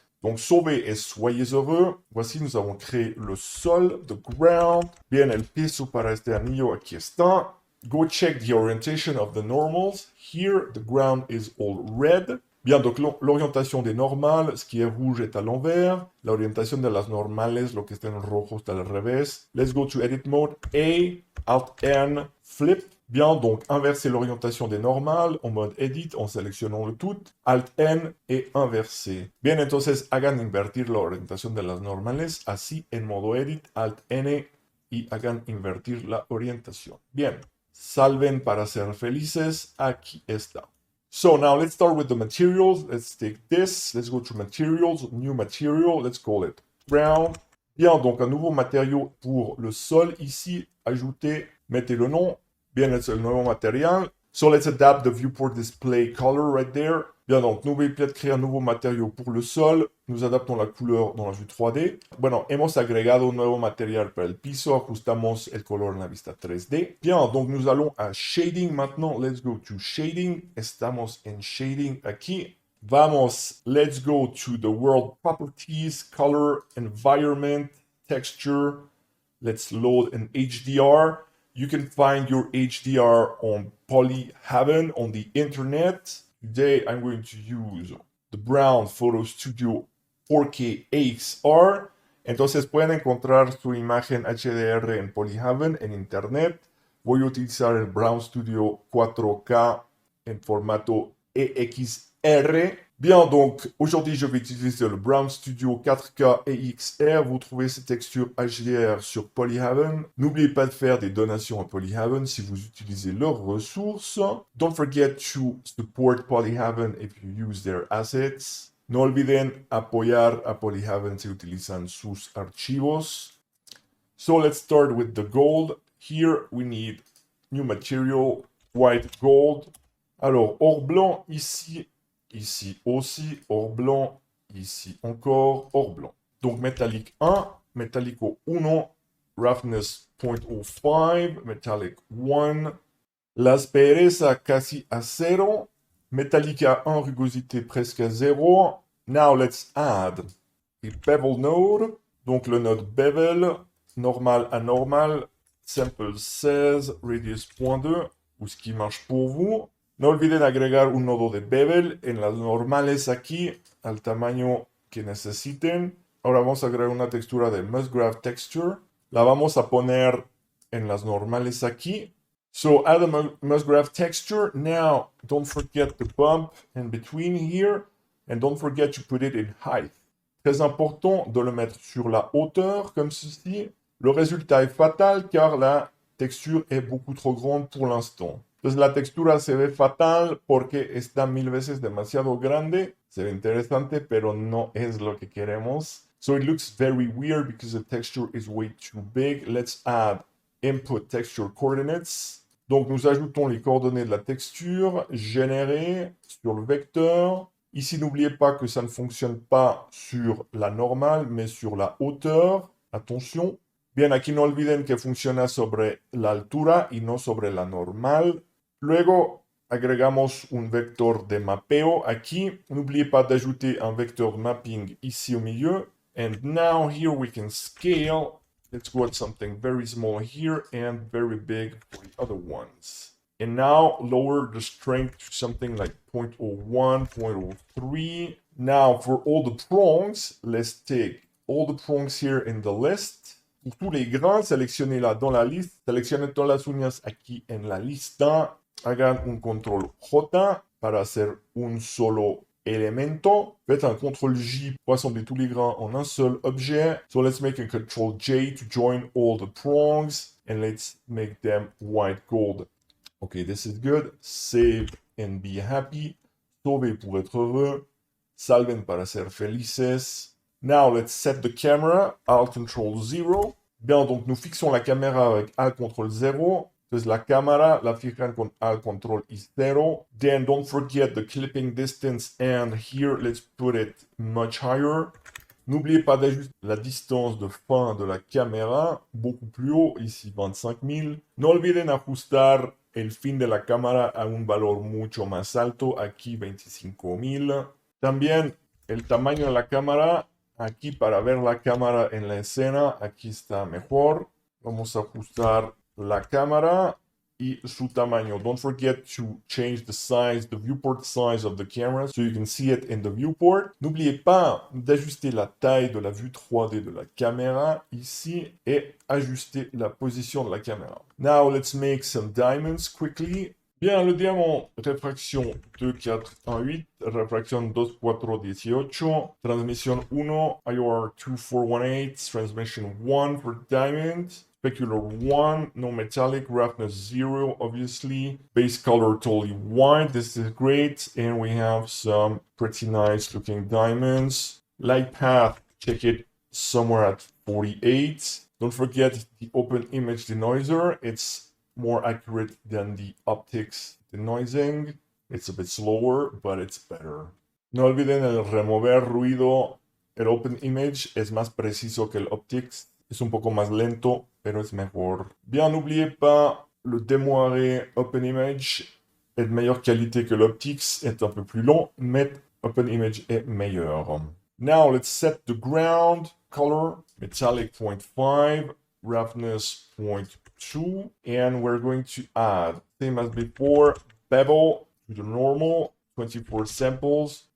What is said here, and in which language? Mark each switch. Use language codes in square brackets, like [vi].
[fr] Donc, sauvez et soyez heureux. Voici, nous avons créé le sol, [en] the ground. [es] Bien, el piso para este anillo, aquí está. [en] Go check the orientation of the normals. Here, the ground is all red. [fr] Bien, donc l'orientation des normales, ce qui est rouge est à l'envers. [es] L'orientation de las normales, lo que está en rojo está al revés. [en] Let's go to edit mode. A, Alt N, flip. [fr] Bien, donc inverser l'orientation des normales en mode edit en seleccionando le tout. Alt N et inverser. [es] Bien, entonces hagan invertir la orientación de las normales así en modo edit, Alt N y hagan invertir la orientación. Bien, salven para ser felices. Aquí está. [en] So now let's start with the materials. Let's take this. Let's go to materials, new material. Let's call it brown. [fr] Bien, donc un nouveau matériau pour le sol ici. Ajoutez, mettez le nom. Bien, c'est le nouveau matériel. [en] So let's adapt the viewport display color right there. [fr] Bien, donc n'oubliez pas de créer un nouveau matériau pour le sol. Nous adaptons la couleur dans la vue 3D. [es] Bueno, hemos agregado un nuevo material para el piso. Ajustamos el color en la vista 3D. [fr] Bien, donc nous allons à shading maintenant. [en] Let's go to shading. [es] Estamos en shading aquí. [en] Vamos, let's go to the world properties, color, environment, texture. Let's load an HDR. You can find your HDR on Polyhaven on the internet. Today I'm going to use the Brown Photo Studio 4K AXR. [es] Entonces pueden encontrar su imagen HDR en Polyhaven en internet. Voy a utilizar el Brown Studio 4K en formato EXR. [fr] Bien, donc aujourd'hui je vais utiliser le Brown Studio 4K EXR. Vous trouvez ces textures HDR sur Polyhaven. N'oubliez pas de faire des donations à Polyhaven si vous utilisez leurs ressources. [en] Don't forget to support Polyhaven if you use their assets. [es] No olviden apoyar a Polyhaven si utilizan sus archivos. [en] So let's start with the gold. Here we need new material, white gold. [fr] Alors, or blanc ici. Ici aussi, or blanc, ici encore, or blanc. Donc métallique 1, métallico 1, roughness 0.05, metallic 1, [es] la aspereza casi a 0, [fr] métallica 1, rugosité presque à 0. [en] Now let's add a bevel node, [fr] donc le node bevel, normal à normal, sample 16, radius 0.2, ou ce qui marche pour vous. [es] No olviden agregar un nodo de bevel en las normales aquí, al tamaño que necesiten. Ahora vamos a agregar una textura de Musgrave Texture. La vamos a poner en las normales aquí. [en] So add a Musgrave texture. Now, don't forget the bump in between here. And don't forget to put it in height. [fr] Très important de le mettre sur la hauteur, comme ceci. Le résultat est fatal car la texture est beaucoup trop grande pour l'instant. [es] Entonces la textura se ve fatal porque está 1000 veces demasiado grande. Se ve interesante, pero no es lo que queremos. [en] So it looks very weird because the texture is way too big. Let's add input texture coordinates. [fr] Donc nous ajoutons les coordonnées de la texture générées sur le vecteur. Ici, n'oubliez pas que ça ne fonctionne pas sur la normale, mais sur la hauteur. Attention. [es] Bien, aquí no olviden que funciona sobre la altura y no sobre la normal. Luego, agregamos un vector de mapeo aquí. [fr] N'oubliez pas d'ajouter un vecteur mapping ici au milieu. [en] And now here we can scale. Let's go at something very small here and very big for the other ones. And now lower the strength to something like 0.01, 0.03. Now for all the prongs, let's take all the prongs here in the list. [fr] Pour tous les grains, sélectionnez-la dans la liste. [es] Seleccionen todas las uñas aquí en la lista. Hagan un control J para hacer un solo elemento. [fr] Faites un contrôle J pour assembler tous les grains en un seul objet. [en] So let's make a control J to join all the prongs. And let's make them white gold. Okay, this is good. Save and be happy. [fr] Sauver pour être heureux. [es] Salven para ser felices. [en] Now, let's set the camera. [fr] Alt Control 0. Bien, donc nous fixons la caméra avec Alt Control 0. [es] Entonces la cámara la fijan con Alt Control y 0. [en] Then don't forget the clipping distance. And here, let's put it much higher. [fr] N'oubliez pas d'ajuster la distance de fin de la caméra. Beaucoup plus haut, ici 25 000. [es] No olviden ajustar el fin de la cámara a un valor mucho más alto, aquí 25,000. También el tamaño de la cámara, aquí para ver la cámara en la escena, aquí está mejor. Vamos a ajustar la cámara y su tamaño. [en] Don't forget to change the size, the viewport size of the camera, so you can see it in the viewport. [fr] N'oubliez pas d'ajuster la taille de la vue 3D de la caméra ici et ajuster la position de la caméra. [en] Now let's make some diamonds quickly. [fr] Bien, le diamant, réfraction 2,418, réfraction 2,418, transmission 1, IOR 2418, transmission 1 for diamond. [en] Specular 1, no metallic, roughness 0, obviously. Base color totally white, this is great. And we have some pretty nice looking diamonds. Light path, check it somewhere at 48. Don't forget the open image denoiser. It's more accurate than the optics denoising. It's a bit slower, but it's better. [es] No olviden el remover ruido. El open image es más preciso que el optics. Es un poco más lento, pero es mejor. [fr] Bien, n'oubliez pas, le démoiré Open Image est de meilleure qualité que l'Optics, est un peu plus long, mais Open Image est meilleur. [en] Now, let's set the ground color, metallic 0.5, roughness 0.2, and we're going to add, same as before, bevel to the normal, 24 samples.